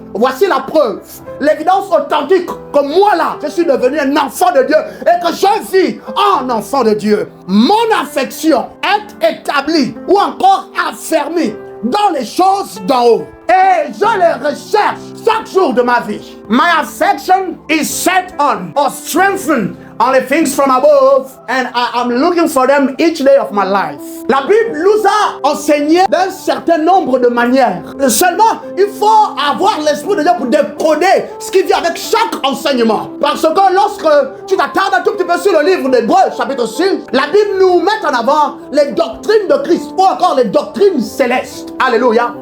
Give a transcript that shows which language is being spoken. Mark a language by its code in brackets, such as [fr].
[fr] Voici la preuve, l'évidence authentique que moi là, je suis devenu un enfant de Dieu et que je vis en enfant de Dieu. Mon affection est établie ou encore affermie dans les choses d'en haut. Et je les recherche chaque jour de ma vie. [en] My affection is set on or strengthened on the things from above, and I am looking for them each day of my life. [fr] La Bible nous a enseigné d'un certain nombre de manières. Seulement, il faut avoir l'esprit de Dieu pour décoder ce qui vient avec chaque enseignement. Parce que lorsque tu t'attardes un tout petit peu sur le livre d'Hébreux, chapitre 6, la Bible nous met en avant les doctrines de Christ ou encore les doctrines célestes. Alléluia.